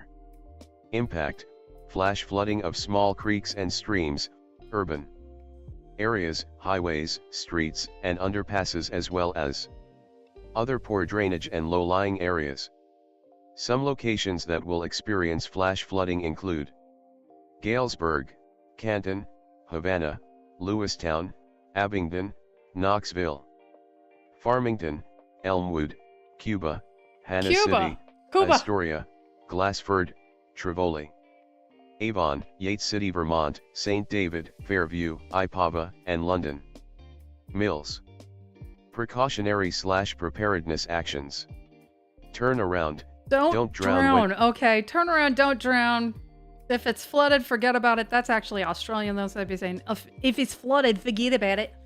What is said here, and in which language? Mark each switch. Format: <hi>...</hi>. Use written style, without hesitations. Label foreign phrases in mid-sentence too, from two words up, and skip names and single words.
<en>Impact: flash flooding of small creeks and streams, urban areas, highways, streets, and underpasses, as well as other poor drainage and low-lying areas. Some locations that will experience flash flooding include Galesburg, Canton, Havana, Lewistown, Abingdon, Knoxville, Farmington, Elmwood, Cuba, Hannah City, Astoria, Glassford, Trevoli, Avon, Yates City, Vermont, St. David, Fairview, Ipava, and London. Mills. Precautionary/preparedness actions. Turn around. don't drown. Okay, turn around, don't drown. If it's flooded, forget about it. That's actually Australian, though, so I'd be saying, if it's flooded, forget about it.</en>